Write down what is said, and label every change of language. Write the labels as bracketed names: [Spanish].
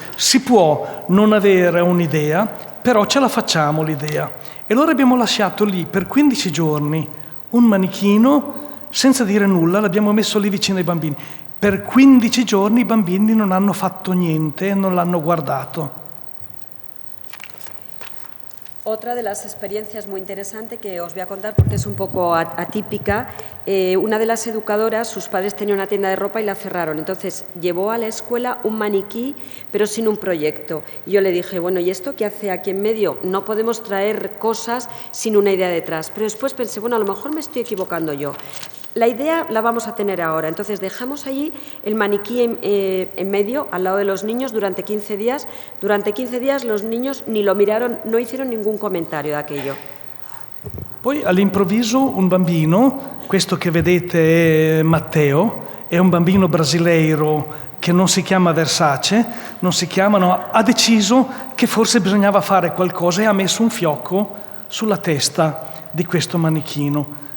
[Italian] Si può non avere un'idea, però ce la facciamo l'idea. E allora abbiamo lasciato lì per 15 giorni un manichino senza dire nulla, l'abbiamo messo lì vicino ai bambini. Per 15 giorni i bambini non hanno fatto niente, non l'hanno guardato. [Spanish] Otra de las experiencias muy interesantes que os voy a contar porque es un poco atípica, una de las educadoras, sus padres tenían una tienda de ropa y la cerraron, entonces llevó a la escuela un maniquí pero sin un proyecto. Y yo le dije, bueno, ¿y esto qué hace aquí en medio? No podemos traer cosas sin una idea detrás. Pero después pensé, bueno, a lo mejor me estoy equivocando yo. La idea la vamos a tener ahora, entonces dejamos allí el maniquí en medio, al lado de los niños, durante 15 días. Durante 15 días los niños ni lo miraron, no hicieron ningún comentario de aquello. [Italian] Poi all'improvviso un bambino, questo che vedete è Matteo, è un bambino brasileiro che non si chiama Versace, ha deciso che forse bisognava fare qualcosa e ha messo un fiocco sulla testa di questo manichino.